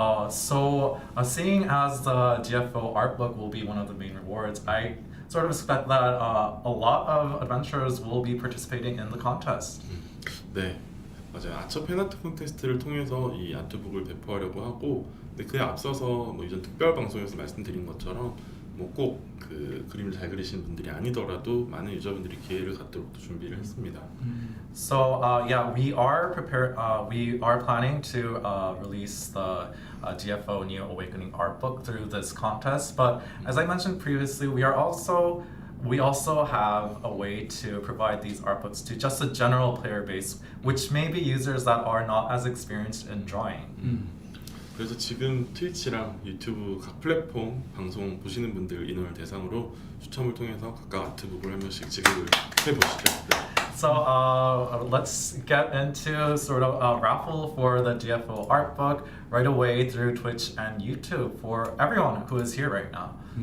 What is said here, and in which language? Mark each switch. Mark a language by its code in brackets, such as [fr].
[en] Seeing as the DFO art book will be one of the main rewards, I sort of expect that a lot of adventurers will be participating in the contest. [ko] 네, 맞아요. 아처 팬아트 콘테스트를 통해서 이 아트북을 배포하려고 하고, 근데 그에 앞서서 이전 특별 방송에서 말씀드린 것처럼 뭐 꼭 그 그림을 잘 그리시는 분들이 아니더라도 많은 유저분들이 기회를 갖도록 또 준비를 했습니다. [en] So yeah, we are prepared. We are planning to release the DFO Neo Awakening art book through this contest. But as I mentioned previously, we also have a way to provide these art books to just a general player base, which may be users that are not as experienced in drawing. [ko] 그래서 지금 트위치랑 유튜브 각 플랫폼 방송 보시는 분들 인원을 대상으로 추첨을 통해서 각각 아트북을 한 명씩 지급을 해보시죠. [en] So let's get into sort of a raffle for the DFO art book right away through Twitch and YouTube for everyone who is here right now.